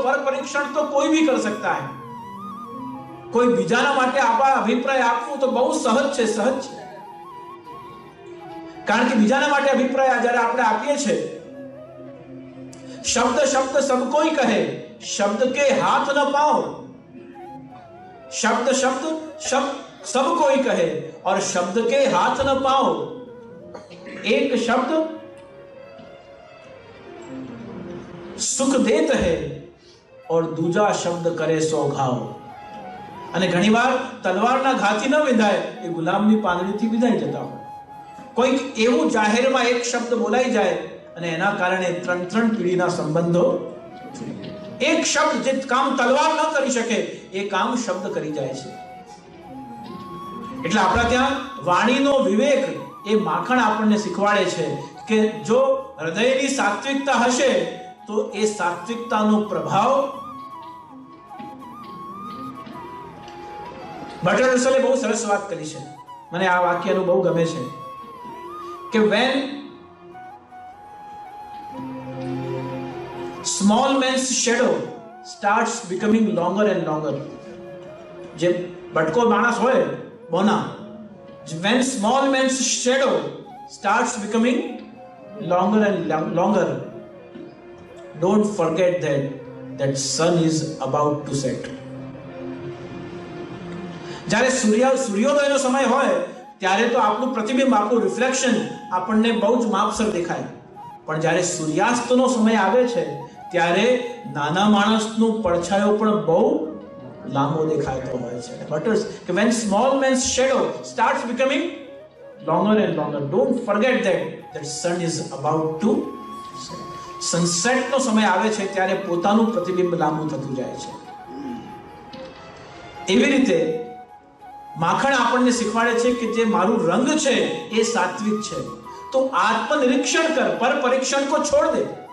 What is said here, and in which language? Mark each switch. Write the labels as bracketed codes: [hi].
[gu] પર પરીક્ષણ તો કોઈ [hi] भी कर सकता है. [gu] કોઈ બીજાના માટે આપણા અભિપ્રાય આપવું તો બહુ સહજ છે, સહજ છે. કારણ કે બીજાના માટે અભિપ્રાય જ્યારે આપણે આપીએ છીએ, [hi] શબ્દ શબ્દ સબ કોઈ કહે, શબ્દ કે હાથ ન પાઓ. શબ્દ શબ્દ सब कोई कहे और शब्द के हाथ न पाओ. एक शब्द सुख देत है और दूजा शब्द करे सो घाव. [gu] અને ઘણીવાર તલવારના ઘાથી ન વિંધાય એ ગુલામની પાંદડીથી વિંધાઈ જતા હોય. કોઈક એવું જાહેરમાં એક શબ્દ બોલાઈ જાય અને એના કારણે 3 પેઢીના સંબંધો. એક શબ્દ જે કામ તલવાર ન કરી શકે એ કામ શબ્દ કરી જાય છે. એટલે આપણા ત્યાં વાણીનો વિવેક એ માખણ આપણને શીખવાડે છે કે જો હૃદયની સાત્વિકતા હશે તો એ સાત્વિકતાનો પ્રભાવ. બર્ટ્રાન્ડ રસલે બહુ સરસ વાત કરી છે, મને આ વાક્યનું બહુ ગમે છે કે [en] when small man's shadow starts becoming longer and longer. [gu] જે બટકો માણસ હોય બોના, [en] when small man's shadow starts becoming longer and longer, don't forget that sun is about to set. [gu] જ્યારે સૂર્યોદયનો સમય હોય ત્યારે તો આપણું પ્રતિબિંબ, આપણું રિફ્લેક્શન આપણને બહુ જ માપસર દેખાય, પણ જ્યારે સૂર્યાસ્તનો સમય આવે છે ત્યારે નાના માણસનો પડછાયો પણ બહુ લાંબો દેખાતો હોય છે. [en] But [gu] કે [en] when small man's shadow starts becoming longer and longer, don't forget that sun is about to set. [gu] Sunset નો સમય આવે છે ત્યારે પોતાનું પ્રતિબિંબ લાંબુ થતું જાય છે. એવી રીતે માખણ આપણને શીખવાડે છે કે જે મારું રંગ છે એ સાત્વિક છે તો આત્મનિરીક્ષણ કર, [hi] પર પરીક્ષણ કો છોડ દે.